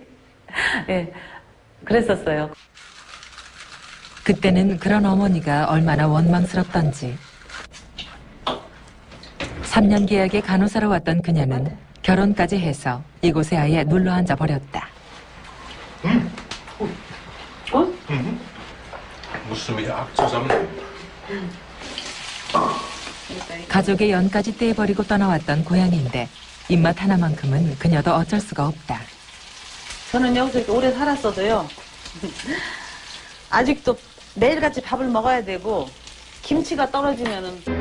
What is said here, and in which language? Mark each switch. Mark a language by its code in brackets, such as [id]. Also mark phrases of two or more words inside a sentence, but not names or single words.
[ko] 예, 그랬었어요. 그때는 그런 어머니가 얼마나 원망스럽던지. 3년 계약의 간호사로 왔던 그녀는 결혼까지 해서 이곳에 아예 눌러 앉아 버렸다. [de] Musst du mich auch zusammen. [ko] 가족의 연까지 떼버리고 떠나왔던 고향인데 입맛 하나만큼은 그녀도 어쩔 수가 없다. 저는 여기서 이렇게 오래 살았어도요. 아직도 매일같이 밥을 먹어야 되고 김치가 떨어지면은.